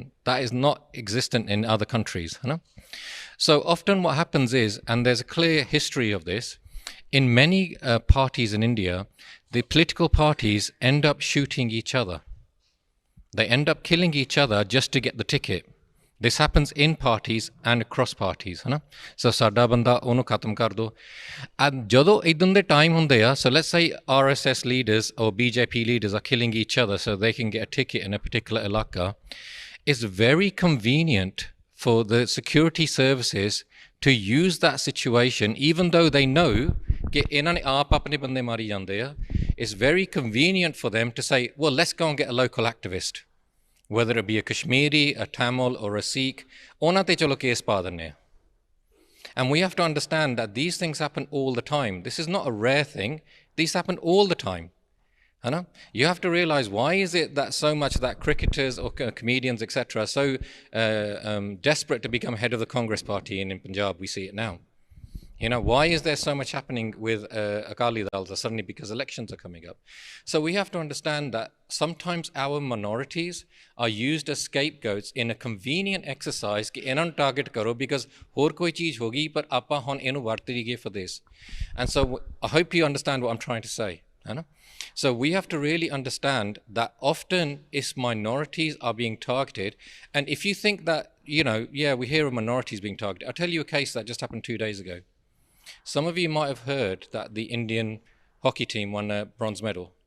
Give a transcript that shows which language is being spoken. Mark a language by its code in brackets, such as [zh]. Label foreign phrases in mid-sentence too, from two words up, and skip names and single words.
[en] That is not existent in other countries. So often what happens is, and there's a clear history of this, in many parties in India, the political parties end up shooting each other. They end up killing each other just to get the ticket. This happens in parties and across parties, So [pa] ਸਾਡਾ ਬੰਦਾ ਉਹਨੂੰ ਖਤਮ ਕਰ ਦੋ। And ਜਦੋਂ ਇਦਾਂ ਦੇ time ਹੁੰਦੇ ਆ, [en] so let's say RSS leaders or BJP leaders are killing each other so they can get a ticket in a particular ilaka, it's very convenient for the security services to use that situation, even though they know [pa] ਕਿ ਇਹਨਾਂ ਨੇ ਆਪ ਆਪਣੇ ਬੰਦੇ ਮਾਰੀ ਜਾਂਦੇ ਆ, [en] it's very convenient for them to say, well, let's go and get a local activist. Whether it be a Kashmiri, a Tamil or a Sikh, [pa] ਉਹਨਾਂ ਤੇ ਚਲੋ ਕੇਸ ਪਾ ਦਿੰਦੇ ਆ। [en] And we have to understand that these things happen all the time. This is not a rare thing. These happen all the time. You have to realise, why is it that so much that cricketers or comedians, etc., are so desperate to become head of the Congress party in Punjab? We see it now. Why is there so much happening with Akali Dal suddenly because elections are coming up? So we have to understand that sometimes our minorities are used as scapegoats in a convenient exercise [pa] ਕਿ ਇਨ੍ਹਾਂ target ਕਰੋ [en] because [pa] ਹੋਰ ਕੋਈ ਚੀਜ਼ ਹੋਗੀ ਪਰ ਆਪਾਂ ਹੁਣ ਇਨ੍ਹਾਂ ਵਰਤ ਲੀਜੀਏ [en] for this. And so I hope you understand what I'm trying to say. So we have to really understand that often it's minorities are being targeted. And if you think that, we hear of minorities being targeted. I'll tell you a case that just happened 2 days ago. Some of you might have heard that the Indian hockey team won a bronze medal.